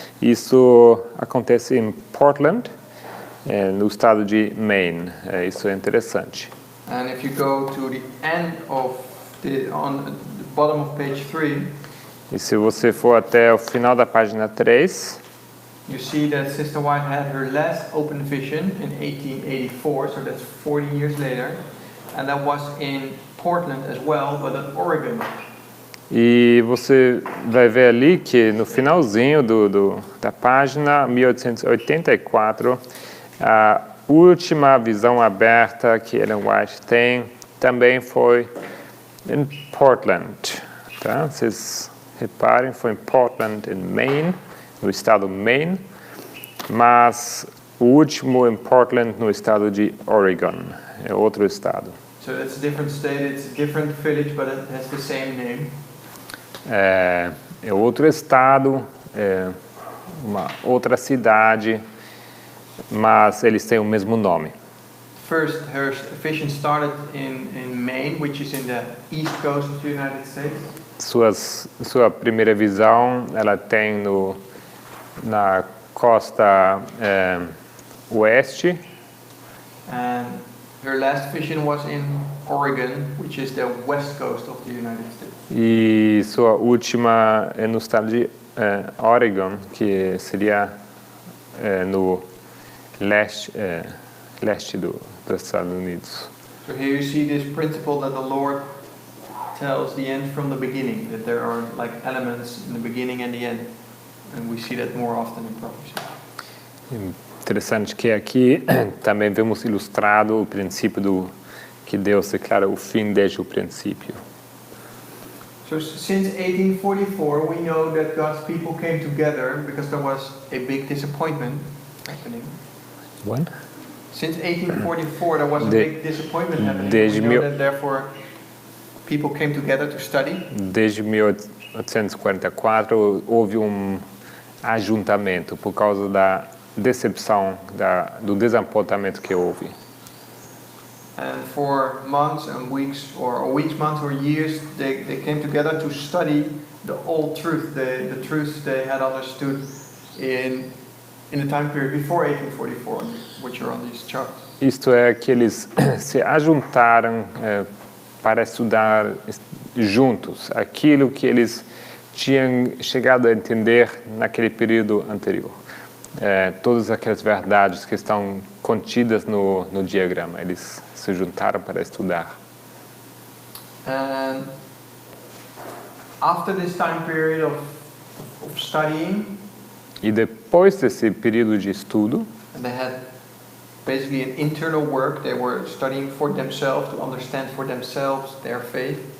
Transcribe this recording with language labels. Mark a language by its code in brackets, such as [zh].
[pt] Isso acontece em Portland, no estado de Maine. Isso é interessante. [en] And if you go to the end of on the bottom of page 3, [pt] e se você for até o final da página 3, [en] you see that Sister White had her last open vision in 1884, so that's 40 years later, and that was in Portland as well, but in Oregon. [pt] E você vai ver ali que no finalzinho da página 1884, a última visão aberta que Ellen White tem também foi em Portland. Tá? Vocês reparem, foi em Portland, em Maine, no estado Maine, mas o último em Portland, no estado de Oregon, é outro estado. [en] So it's a different state, it's a different village, but it has the same name. [pt] É outro estado, uma outra cidade, mas eles têm o mesmo nome. [en] First, her vision started in Maine, which is in the east coast of the United States. [pt] Sua primeira visão, ela tem na costa oeste. [en] And her last vision was in Oregon, which is the west coast of the United States. [pt] E sua última é no estado de Oregon, que seria no leste dos Estados Unidos. [en] So here you see this principle that the Lord tells the end from the beginning, that there are like elements in the beginning and the end. And we see that more often in prophecy. [pt] Interessante que aqui também vemos ilustrado o princípio que Deus declara o fim desde o princípio. [en] So since 1844, we know that God's people came together because there was a big disappointment happening. What? Since 1844, there was a De- big disappointment happening. [pt] desde [en] We know mil- that therefore people came together to study. [pt] Desde 1844 houve ajuntamento por causa da decepção, do desapontamento que houve. [en] And for months and weeks, or weeks, months or years, they came together to study the old truth, the truths they had understood in the time period before 1844, which are on these charts. [pt] Isto é, que eles se ajuntaram para estudar juntos aquilo que eles tinham chegado a entender naquele período anterior. Todas aquelas verdades que estão contidas no diagrama, eles se juntaram para estudar. [en] And after this time period of studying, [pt] E depois desse período de estudo, [en] and they had basically an internal work, they were studying for themselves, to understand for themselves their faith.